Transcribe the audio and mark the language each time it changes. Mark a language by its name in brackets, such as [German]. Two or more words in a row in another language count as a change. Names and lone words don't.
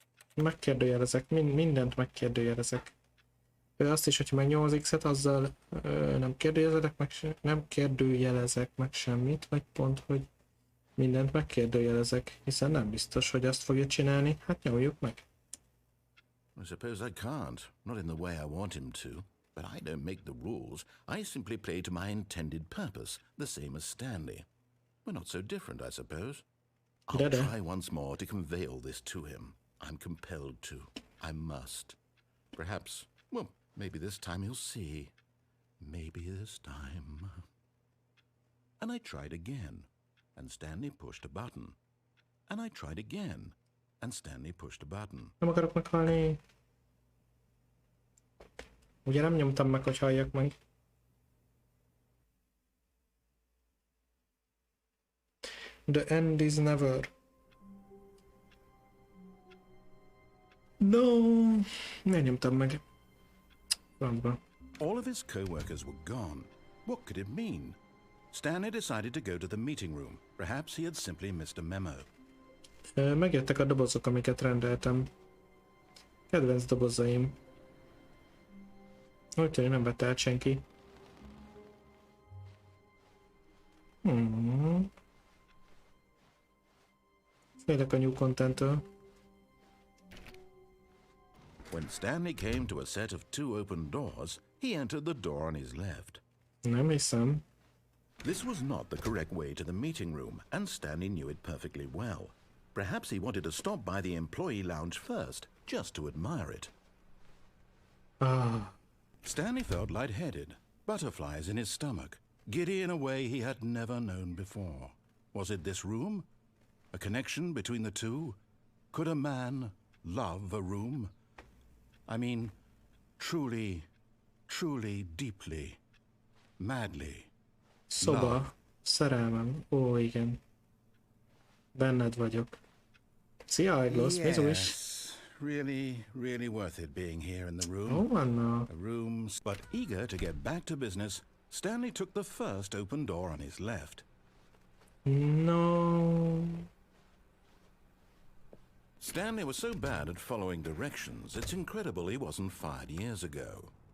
[Hungarian] Megkérdőjelezek, mindent megkérdőjelezek. Például azt is, hogyha meg 8x-et, azzal nem kérdőjelezek meg semmit, vagy pont, hogy mindent megkérdőjelezek, hiszen nem biztos, hogy azt fogja csinálni. Hát nyomjuk meg. [English] I suppose I can't, not in the way I want him to. But I don't make the rules. I simply play to my intended purpose, the same as Stanley. We're not so different, I suppose. I'll try once more to convey all this to him. I'm compelled to. I must. Perhaps, well, maybe this time he'll see. Maybe this time. And I tried again, and Stanley pushed a button. And I tried again, and Stanley pushed a button. [Hungarian] Nem akarok meghalni. Ugye nem nyomtam meg, hogy halljak meg. [English] The end is never. No, [Hungarian] nem nyomtam meg. Francba. [English] All of his co-workers were gone. What could it mean? Stanley decided to go to the meeting room. Perhaps he had simply missed a memo. [Hungarian] Megjöttek a dobozok, amiket rendeltem. Kedvenc dobozaim. Úgy tűnik, nem vette át senki. Félek a [English] new content- [Hungarian] től. [English] When Stanley came to a set of 2 open doors, he entered the door on his left. [Hungarian] Nem hiszem. [English] This was not the correct way to the meeting room, and Stanley knew it perfectly well. Perhaps he wanted to stop by the employee lounge first, just to admire it. Stanley felt lightheaded, butterflies in his stomach, giddy in a way he had never known before. Was it this room? A connection between the two? Could a man love a room? I mean, truly, truly, deeply, madly. [Hungarian] Szoba, szerelmem. Ó, igen. Benned vagyok. Szia, Eglosz, Mizu is. [English] Really, really worth it being here in the room. [Hungarian] Ó, Anna. [English] The rooms. But eager to get back to business, Stanley took the first open door on his left. No. Stanley was so bad at following directions, it's incredible he wasn't fired years ago.